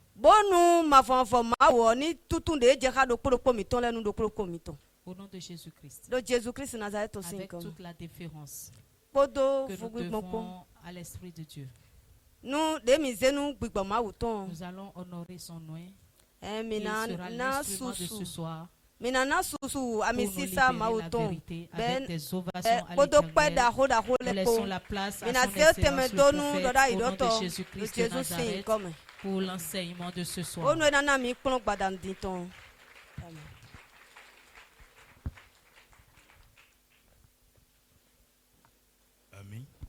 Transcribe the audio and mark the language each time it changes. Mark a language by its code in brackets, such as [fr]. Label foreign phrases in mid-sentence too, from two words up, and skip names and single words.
[fr] Au nom de Jésus-Christ. Avec toute la déférence que nous devons à l'Esprit de Dieu. Nous allons honorer son nom. Il sera l'instrument de ce soir. Minana susu amisisa mauton ben laissons la place à son excellence le prophète au nom de Jésus-Christ de Nazareth pour l'enseignement de ce soir. Amen.